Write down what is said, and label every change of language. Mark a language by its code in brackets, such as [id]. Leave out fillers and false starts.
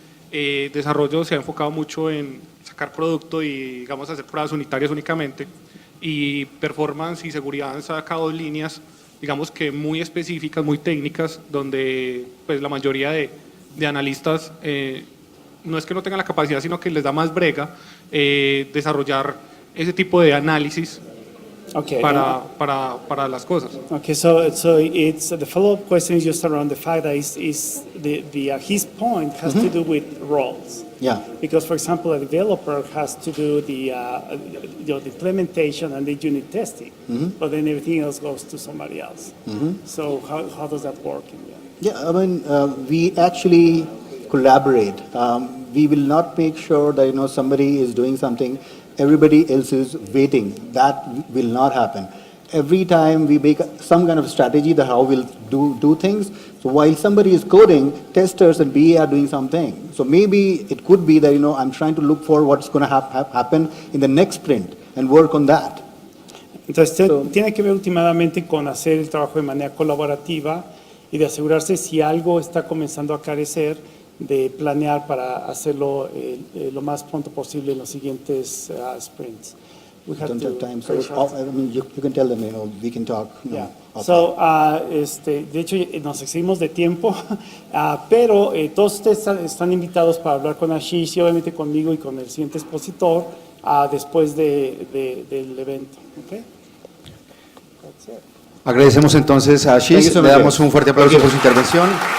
[es] Desarrollo se ha enfocado mucho en sacar producto y, digamos, hacer pruebas unitarias únicamente, y performance y seguridad han sacado líneas, digamos que muy específicas, muy técnicas, donde pues la mayoría de analistas no es que no tengan la capacidad, sino que les da más brega desarrollar ese tipo de análisis para las cosas. [en] Okay, so it's the follow-up question is just around the fact that his point has to do with roles. Yeah. Because, for example, a developer has to do the implementation and the unit testing, but then everything else goes to somebody else. So how does that work in the end? Yeah, I mean, we actually collaborate. We will not make sure that somebody is doing something, everybody else is waiting. That will not happen. Every time we make some kind of strategy that how we'll do things. So while somebody is coding, testers and BA are doing something. So maybe it could be that I'm trying to look for what's going to happen in the next sprint and work on that. [es] Entonces tiene que ver últimamente con hacer el trabajo de manera colaborativa y de asegurarse si algo está comenzando a carecer, de planear para hacerlo lo más pronto posible en los siguientes sprints. [en] We Don't have time, so you can tell them, we can talk. Yeah. [es] So, de hecho, nos excedimos de tiempo, pero todos ustedes están invitados para hablar con Ashish y obviamente conmigo y con el siguiente expositor después del evento. [en] Okay? That's it. [es] Agradecemos entonces a Ashish, le damos un fuerte aplauso por su intervención.